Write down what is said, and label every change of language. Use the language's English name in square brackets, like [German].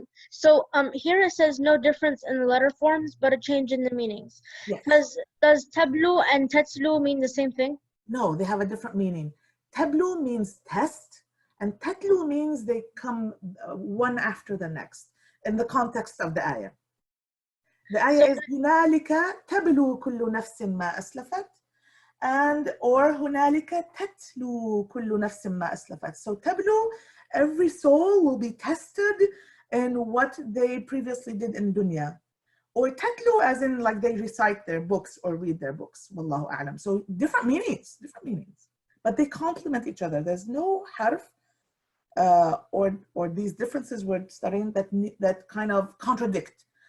[English] So here it says no difference in the letter forms, but a change in the meanings. Yes. Does tablu and tatlu mean the same thing? No, they have a different meaning. Tablu means test, and tatlu means they come one after the next in the context of the ayah. The ayah is [Arabic] هنالك تبلو كل نفس ما أسلفت, [English] and or [Arabic] هنالك تتلو كل نفس ما أسلفت. [English] So tablu, every soul will be tested in what they previously did in dunya. Or tatlu as in like they recite their books or read their books. Wallahu a'lam. So different meanings. But they complement each other. There's no harf or these differences we're studying that kind of contradict.